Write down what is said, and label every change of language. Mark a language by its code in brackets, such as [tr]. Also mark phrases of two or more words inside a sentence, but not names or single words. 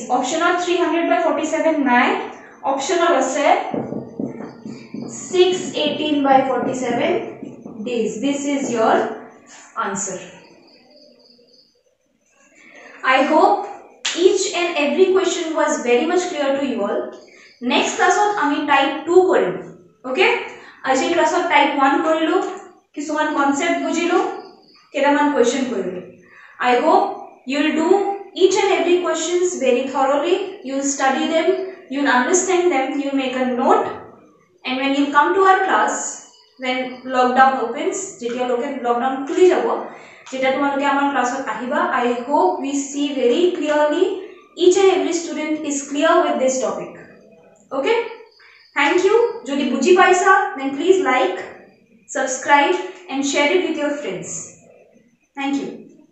[en] Optional 300 by 47 9. Optional ase 618 by 47 days. This is your answer. I hope each and every question was very much clear to you all. Next class [as] আমি type 2 কৰিম. Okay, আজি ক্লাছত type 1 কৰিলো, কিছুমান concept বুজিলো, কেইটামান question কৰিলো. [en] I hope you will do each and every questions very thoroughly. You will study them, you will understand them, you will make a note, and when you come to our class, when lockdown opens, [as] যেতিয়া lockdown খুলি যাব, যেটা তোমালোকে আমাৰ ক্লাছত আহিবা, [en] I hope we see very clearly each and every student is clear with this topic. Okay, thank you. [as] যদি বুজি পাইছা, [en] then please like, subscribe and share it with your friends. Thank you.